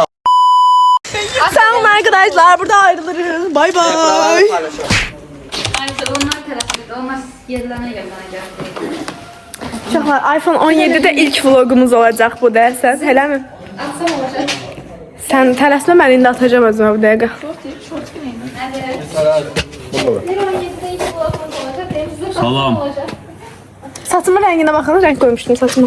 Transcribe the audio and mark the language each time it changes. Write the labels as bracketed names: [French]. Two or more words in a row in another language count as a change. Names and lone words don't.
[Turkish] Sağ olun arkadaşlar, burada ayrılırız. [English] Bay bay. [Turkish] Ayrıca onlar tarafında, onlar yerlerine geldi. [Azerbaijani] Uşaqlar, iPhone 17'də ilk vlogumuz olacaq bu dərsən, elə mi? [Turkish] Atsam olacak. [Azerbaijani] Sən tələsmə, mən indi atacağım özümə bu dəqiqə. Salam. Saçımın rənginə baxın, rəng qoymuşdum saçıma.